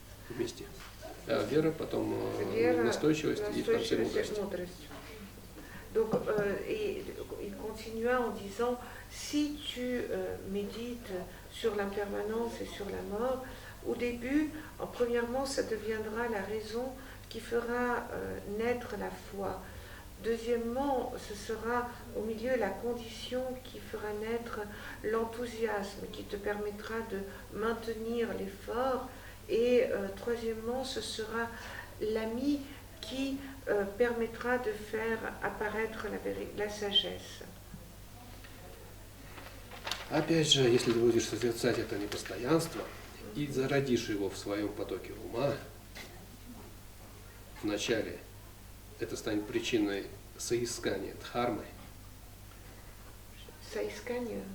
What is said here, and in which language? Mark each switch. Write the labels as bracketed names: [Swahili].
[Russian] Вместе. Вера, потом настойчивость и в конце мудрость. [French] Donc, et il continua en disant, si tu médites sur l'impermanence et sur la mort, au début, premièrement, ça deviendra la raison qui fera naître la foi. Deuxièmement, ce sera au milieu la condition qui fera naître l'enthousiasme, qui te permettra de maintenir l'effort. Et troisièmement, ce sera l'ami qui permettra de faire apparaître la sagesse. [Russian] Опять же, если ты будешь созерцать это непостоянство и зародишь его в своем потоке ума, вначале это станет причиной соискания дхармы, Соискание?